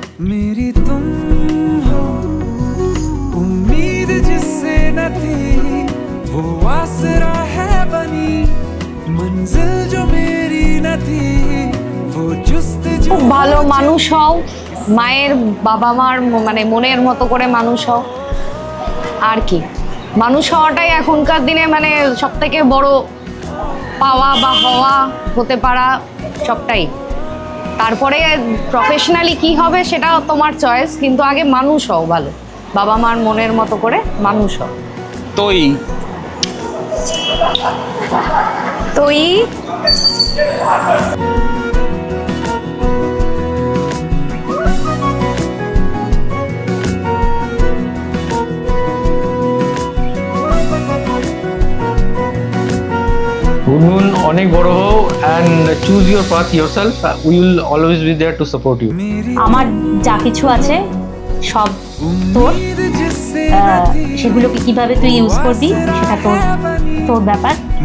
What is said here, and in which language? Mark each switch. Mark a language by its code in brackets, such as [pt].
[hi] मेरी तुम हो, उम्मीद जिससे न थी वो आसरा है बनी, मंजिल जो मेरी न थी वो जुस्तजू। [bn] খুব ভালো মানুষ হও, মায়ের বাবা মার মানে মনের মতো করে মানুষ হও। আর কি, মানুষ হওয়াটাই এখনকার দিনে মানে সব থেকে বড় পাওয়া বা হওয়া, হতে পারা সবটাই। তারপরে প্রফেশনালি কি হবে সেটা তোমার চয়েস, কিন্তু আগে মানুষ হও ভালো, বাবা মার মনের মতো করে মানুষ হও। তোই গুনগুন, অনেক বড় হও [en] and choose your path yourself. We will always be there to support you. [bn] আমার যা কিছু আছে সব তোর, সেগুলোকে কিভাবে তুই ইউজ করবি সেটা তোর ব্যাপার।